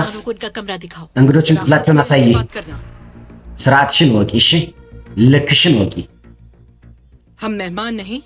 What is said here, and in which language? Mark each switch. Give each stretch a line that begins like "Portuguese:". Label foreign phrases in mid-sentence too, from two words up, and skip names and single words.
Hindi: उनका कमरा दिखाओ
Amharic: እንግዶችን ክፍላቸውን አሳይ።
Hindi: बात करना
Amharic: ስርዓትሽን ወቂ። እሺ ልክሽን ወቂ።
Hindi: हम मेहमान नहीं